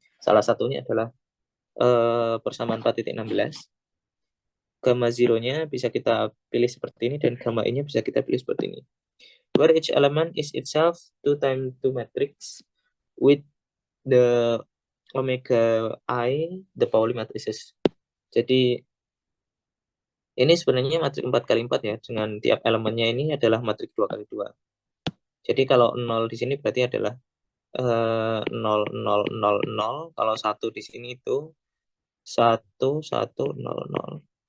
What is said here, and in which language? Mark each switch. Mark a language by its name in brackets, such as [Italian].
[Indonesian] Salah satunya adalah persamaan 4.16. Gamma 0-nya bisa kita pilih seperti ini, dan gamma I-nya bisa kita pilih seperti ini. [English] Where each element is itself 2 times 2 matrix with the omega I the Pauli matrices. [Indonesian] Jadi ini sebenarnya matriks 4 kali 4 ya, dengan tiap elemennya ini adalah matriks 2 kali 2. Jadi kalau 0 di sini berarti adalah 0, 0, 0, 0. Kalau 1 di sini itu 1, 1, 0, 0.